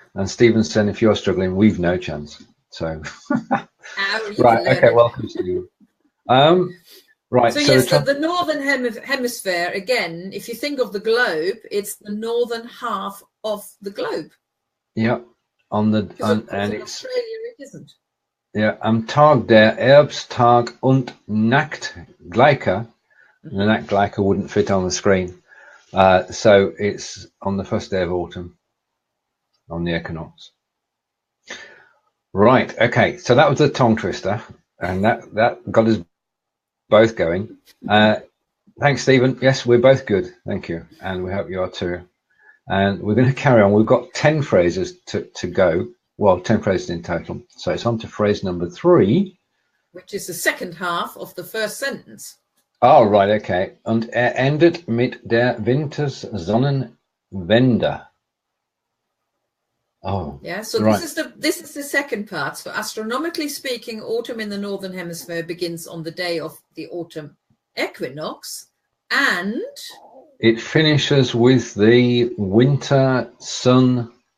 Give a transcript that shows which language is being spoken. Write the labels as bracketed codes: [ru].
[en] And Stephen said, if you're struggling, we've no chance. So, right, okay, welcome to you. Right. So yes, the northern hemisphere, again, if you think of the globe, it's the northern half of the globe. Yeah, and it's Australia, it isn't. [de] Yeah, am Tag der Herbsttag und Nachtgleicher. [en] The Nachtgleicher wouldn't fit on the screen. So it's on the first day of autumn, on the equinox. Right, okay, so that was a tongue twister, and that got us both going. Thanks, Stephen. Yes, we're both good, thank you, and we hope you are too. And we're going to carry on. We've got 10 phrases to go. Well, 10 phrases in total. So it's on to phrase number 3. Which is the second half of the first sentence. Oh, right, okay. [de] Und endet mit der Wintersonnenwende. [en] Oh, yeah. So right. This is the second part. So astronomically speaking, autumn in the northern hemisphere begins on the day of the autumn equinox, and it finishes with the winter sun.